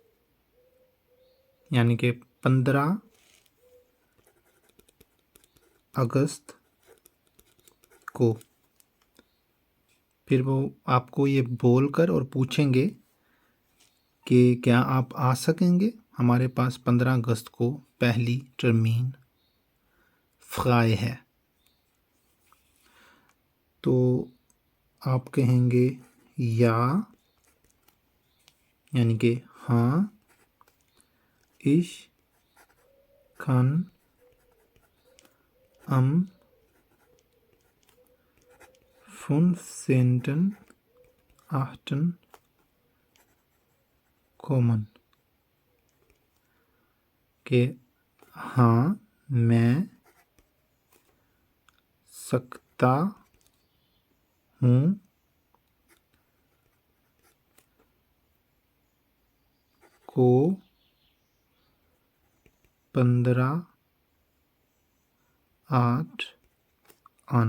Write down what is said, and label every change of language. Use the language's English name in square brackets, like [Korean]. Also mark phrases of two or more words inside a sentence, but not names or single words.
[Urdu] یعنی کہ 15 اگست کو، پھر وہ آپ کو یہ بول کر اور پوچھیں گے کہ کیا آپ آ سکیں گے، ہمارے پاس 15 اگست کو پہلی [German] Termin frei [Urdu] ہے۔ تو آپ کہیں گے یا یعنی کہ ہاں [German] ich kann am 15.8 kommen، [Urdu] کہ ہاں میں سکتا ہوں کو 15/8 آنا۔